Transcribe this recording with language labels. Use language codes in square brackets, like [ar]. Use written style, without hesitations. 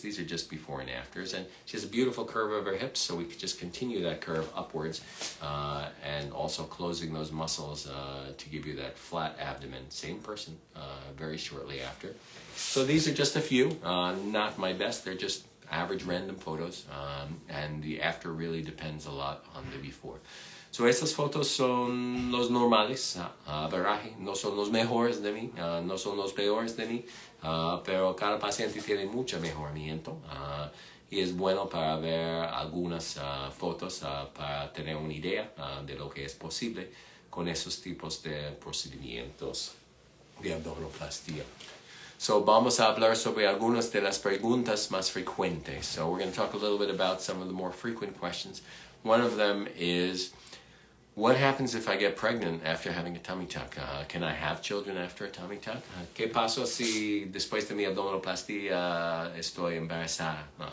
[en] These are just before and afters. And she has a beautiful curve of her hips, so we could just continue that curve upwards and also closing those muscles to give you that flat abdomen. Same person very shortly after. So these are just a few. Not my best. They're just average random photos, and the after really depends a lot on the before. [es] So estas fotos son los normales, ¿verdad? No son los mejores de mí, no son los peores de mí, pero cada paciente tiene mucho mejoramiento. Y es bueno para ver algunas fotos para tener una idea de lo que es posible con esos tipos de procedimientos de abdominoplastia. So vamos a hablar sobre algunas de las preguntas más frecuentes. [en] So we're going to talk a little bit about some of the more frequent questions. One of them is, what happens if I get pregnant after having a tummy tuck? Can I have children after a tummy tuck? [es] ¿Qué pasa si después de mi abdominoplastia estoy embarazada?